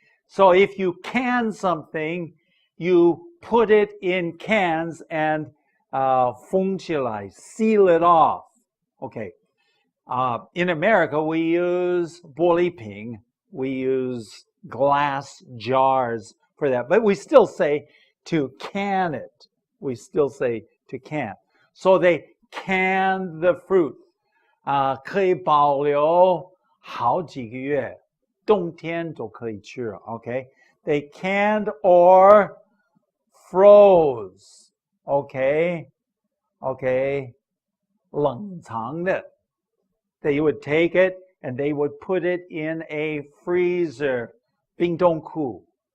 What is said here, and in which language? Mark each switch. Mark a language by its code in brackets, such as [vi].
[en] So if you can something, you put it in cans and [zh] 封起来, [en] seal it off. Okay. In America, we use 玻璃瓶, we use glass jars for that, but we still say to can it. We still say to can. So they canned the fruit. [zh] 可以保留好几个月，冬天都可以吃。 [en] Okay, they canned or froze. Okay, [zh] 冷藏的。 [en] They would take it and they would put it in a freezer, 冰冻库.